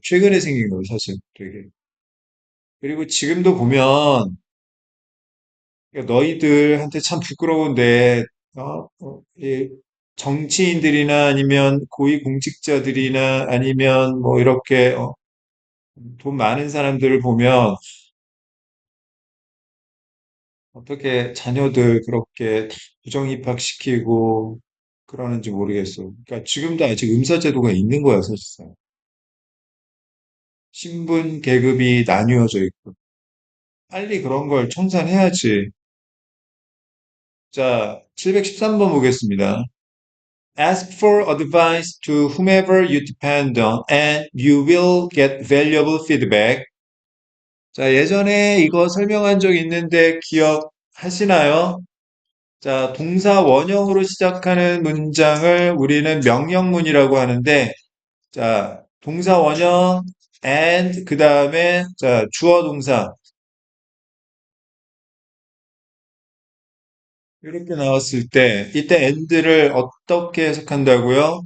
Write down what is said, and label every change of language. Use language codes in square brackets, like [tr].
[ko] 최근에 생긴 거예요, 사실. 되게. 그리고 지금도 보면 너희들한테 참 부끄러운데 이 정치인들이나 아니면 고위공직자들이나 아니면 뭐 이렇게 돈 많은 사람들을 보면 어떻게 자녀들 그렇게 부정 입학시키고 그러는지 모르겠어. 그러니까 지금도 아직 음사제도가 있는 거야, 사실상. 신분 계급이 나뉘어져 있고. 빨리 그런 걸 청산해야지. 자, 713번 보겠습니다. [en] Ask for advice to whomever you depend on and you will get valuable feedback. [ko] 자, 예전에 이거 설명한 적 있는데 하시나요? 자, 동사 원형으로 시작하는 문장을 우리는 명령문이라고 하는데, 자, 동사 원형 and 그 다음에 자, 주어 동사 이렇게 나왔을 때 이때 and를 어떻게 해석한다고요?